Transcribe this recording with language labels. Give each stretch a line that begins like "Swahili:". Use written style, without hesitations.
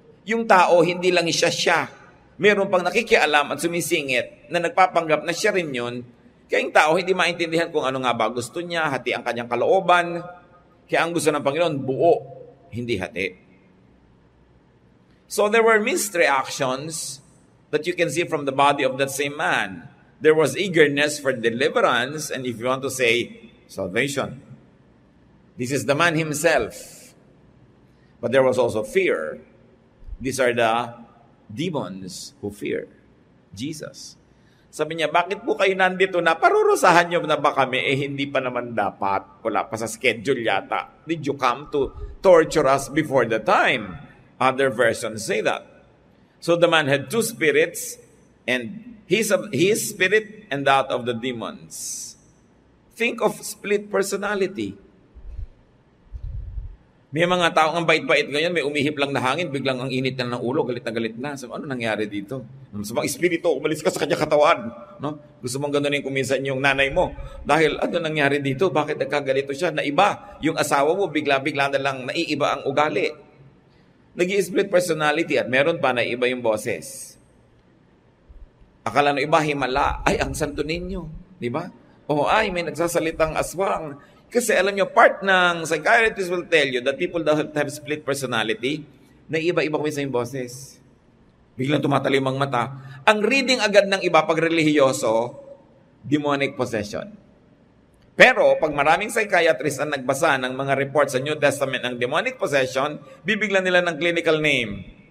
Filipino: Yung tao, hindi lang siya. Meron pang nakikialam at sumisingit na nagpapanggap na siya rin yun. Kaya yung tao, hindi maintindihan kung ano nga ba gusto niya, hati ang kanyang kalooban. Kaya ang gusto ng Panginoon, buo, hindi hati.
English: So there were mixed reactions that you can see from the body of that same man. There was eagerness for deliverance, and if you want to say, salvation. This is the man himself. But there was also fear. These are the demons who fear Jesus.
Filipino: Sabi niya, bakit po kayo nandito na? Parurusahan niyo na ba kami? Hindi pa naman dapat. Wala pa sa schedule yata.
English: Did you come to torture us before the time? Other versions say that. So the man had two spirits, and his spirit and that of the demons. Think of split personality.
Filipino: May mga tao ang bait-bait ngayon, may umihip lang na hangin, biglang ang init na ng ulo, galit na. So, ano nangyari dito? Sa mga espiritu, umalis ka sa kanya katawan. No? Gusto mong ganunin kuminsan yung nanay mo. Dahil ano nangyari dito? Bakit nagkagalito siya? Naiba. Yung asawa mo, bigla-bigla na lang naiiba ang ugali. Nag-i-split personality at meron pa na iba yung boses. Akala ng iba, himala, ay, ang santo ninyo. Di ba? O ay, may nagsasalitang aswang. Kasi alam nyo,
English: part ng psychiatrists will tell you that people that have split personality,
Filipino: na iba-iba kami sa yung boses. Biglang tumatalim ang mata. Ang reading agad ng iba pag relihiyoso, demonic possession. Pero pag maraming psychiatrists ang nagbasa ng mga reports sa New Testament ng demonic possession, bibiglan nila ng clinical name.